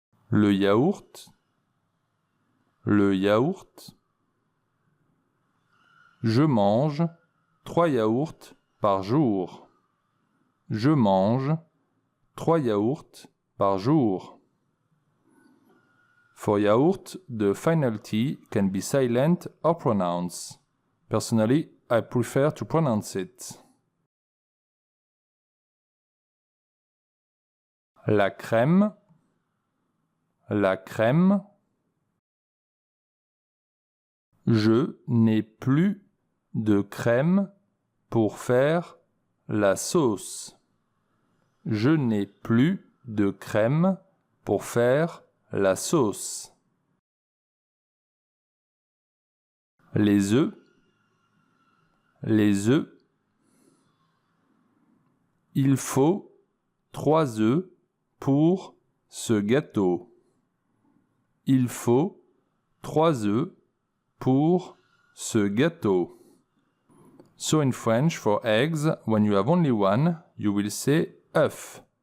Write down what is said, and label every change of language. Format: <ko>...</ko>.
<fr>Le yaourt. Le yaourt. Je mange 3 yaourts par jour. Je mange 3 yaourts par jour.</fr> <en>For yaourt, the final T can be silent or pronounced. Personally, I prefer to pronounce it.</en> <fr>La crème. La crème. Je n'ai plus de crème pour faire la sauce. Je n'ai plus de crème pour faire la sauce. Les œufs. Les œufs. Il faut 3 œufs pour ce gâteau. Il faut 3 œufs pour ce gâteau.</fr> <en>So in French, for eggs, when you have only one, you will say œuf.</en>